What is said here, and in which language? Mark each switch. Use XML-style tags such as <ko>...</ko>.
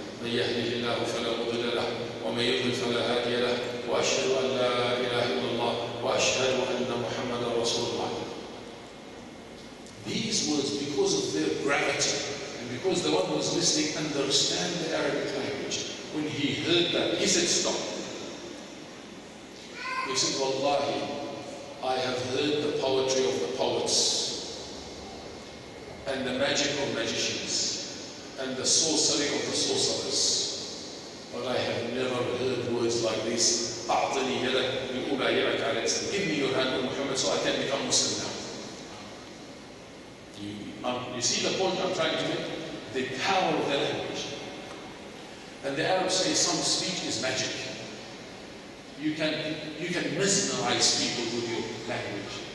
<ar>من يهده الله فلا مضل له ومن يضلل فلا هادي له واشهد ان لا اله الا الله واشهد ان محمدا رسول الله.</ar> <en>These words, because of their gravity and because the one who was listening understand the Arabic language, when he heard that, he said, stop. He said, Wallahi, I have heard the poetry of the poets and the magic of magicians and the sorcery of the sorcerers. But I have never heard words like this.</en> <ar>أعطني يدك لأبايعك على الإسلام.</ar> <en>Give me your hand, O Muhammad, so I can become Muslim now. You see the point I'm trying to make? The power of the language. And the Arabs say some speech is magic. You can mesmerize people with your language.</en>